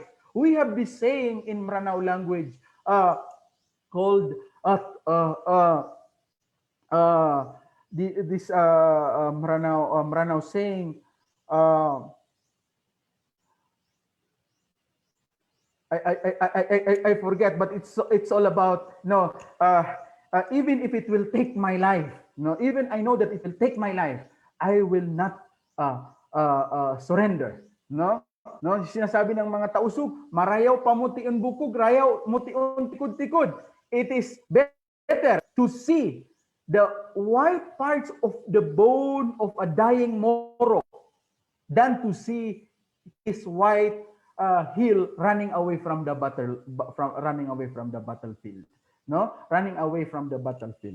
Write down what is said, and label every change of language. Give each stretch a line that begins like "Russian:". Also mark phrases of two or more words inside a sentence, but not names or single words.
English: We have this saying in Maranao language called this Maranao saying, I forget, but it's all about no. Even if it will take my life, no. Even I know that it will take my life, I will not surrender. No,
Filipino: sinasabi ng mga tausug,
Tausug: marayaw pamutiun bukog, rayaw mutiun tikod-tikod.
English: It is better to see the white parts of the bone of a dying Moro than to see his white hill running away from the battle, from running away from the battlefield, no, running away from the battlefield.